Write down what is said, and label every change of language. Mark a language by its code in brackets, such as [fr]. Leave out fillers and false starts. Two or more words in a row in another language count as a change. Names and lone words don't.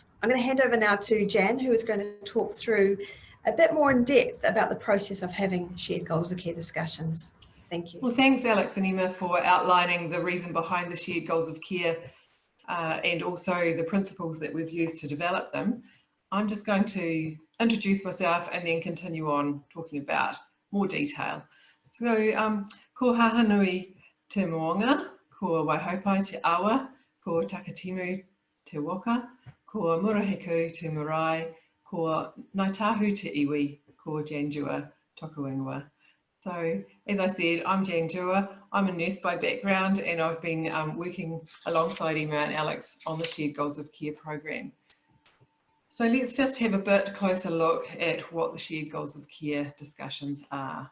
[en] I'm going to hand over now to Jan, who is going to talk through a bit more in depth about the process of having shared goals of care discussions. Thank you. Well, thanks Alex and Emma for outlining the reason behind the shared goals of care and also the principles that we've used to develop them. I'm just going to introduce myself and then continue on talking about more detail. So, [mi] ko hahanui te moonga, ko waihopai te awa, ko takatimu te waka, ko murahiku te marae, ko naitahu te iwi, ko Jan Dewar toku ingoa. [en] So, as I said, I'm Jan Dewar. I'm a nurse by background, and I've been working alongside Emma and Alex on the Shared Goals of Care program. So let's just have a bit closer look at what the Shared Goals of Care discussions are.